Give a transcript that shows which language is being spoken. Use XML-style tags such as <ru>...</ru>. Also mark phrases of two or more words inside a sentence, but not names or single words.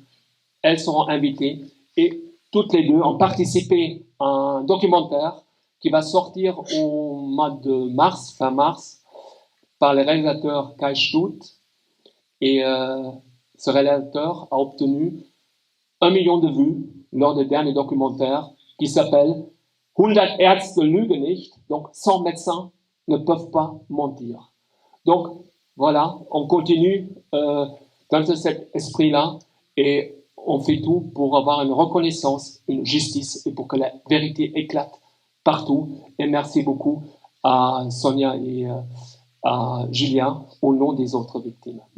<fr>Elles seront invitées et toutes les deux ont participé à un documentaire qui va sortir au mois de mars, fin mars, par le réalisateur Kai Stutt. Et ce réalisateur a obtenu 1 million de vues lors du dernier documentaire qui s'appelle 100 Ärzte lügen nicht, donc 100 médecins ne peuvent pas mentir. Donc voilà, on continue dans cet esprit-là et on fait tout pour avoir une reconnaissance, une justice et pour que la vérité éclate partout. Et merci beaucoup à Sonia et à Julien au nom des autres victimes.</fr>